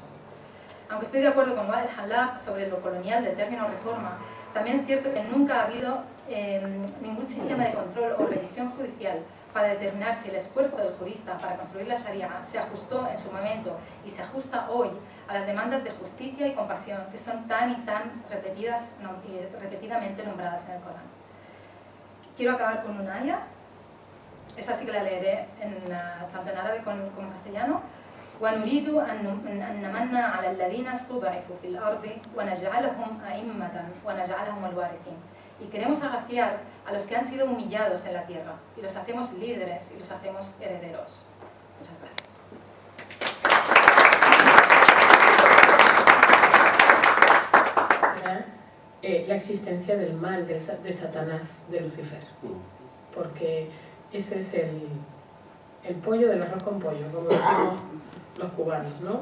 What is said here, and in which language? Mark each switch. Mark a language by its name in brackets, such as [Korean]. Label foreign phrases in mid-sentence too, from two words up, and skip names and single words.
[Spanish] Aunque estoy de acuerdo con Wael Halab sobre lo colonial del término reforma, también es cierto que nunca ha habido ningún sistema de control o revisión judicial para determinar si el esfuerzo del jurista para construir la Sharia se ajustó en su momento y se ajusta hoy a las demandas de justicia y compasión que son tan y tan repetidamente nombradas en el Corán. Quiero acabar con una aya, esta sí que la leeré tanto en árabe como en castellano. [Arabic] وَنُرِيدُ أَن نَمَنَّ عَلَى الَّذِينَ اسْتُضْعِفُوا فِي الْأَرْضِ وَنَجْعَلَهُمْ أَئِمَّةً وَنَجْعَلَهُمُ الْوَارِثِينَ. [Spanish] Y queremos agraciar a los que han sido humillados en la tierra, y los hacemos líderes y los hacemos herederos. Muchas gracias. La existencia del mal, de Satanás, de Lucifer, porque ese es el pollo del arroz con pollo, como decimos los cubanos, ¿no?